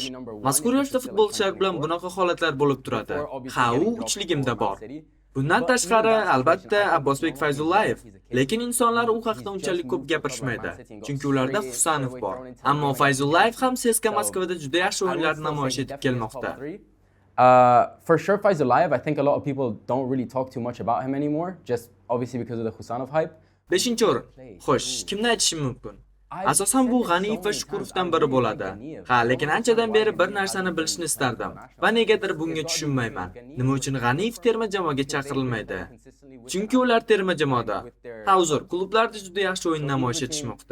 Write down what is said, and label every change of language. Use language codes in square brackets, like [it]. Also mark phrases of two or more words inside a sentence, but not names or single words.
[uz] Mazkur yoshda futbolchilar bilan bunaqa holatlar bo'lib turadi. Ha, u uchligimda bor. Bundan tashqari, albatta, Abbosbek Fayzullayev. Lekin insonlar u haqida unchalik ko'p gapirishmaydi, chunki ularda Husanov bor. Ammo Fayzullayev ham CSKA Moskvada juda yaxshi o'yinlarni namoyish etib kelmoqda. [en] For sure, Faizullayev, I think a lot of people don't really talk too much about him anymore, just obviously because of the Husanov hype. [uz] 5-o'rin. Xo'sh, kimni aytishim mumkin? Asosan bu G'aniyev va Shukurovdan biri bo'ladi. Ha, lekin anchadan beri bir narsani bilishni istardim va negadir bunga tushunmayman. Nima uchun G'aniyev terma jamoaga chaqirilmaydi? Chunki ular terma jamoada. Ha, uzr, klublarda juda yaxshi o'yin namoyish etishmoqda.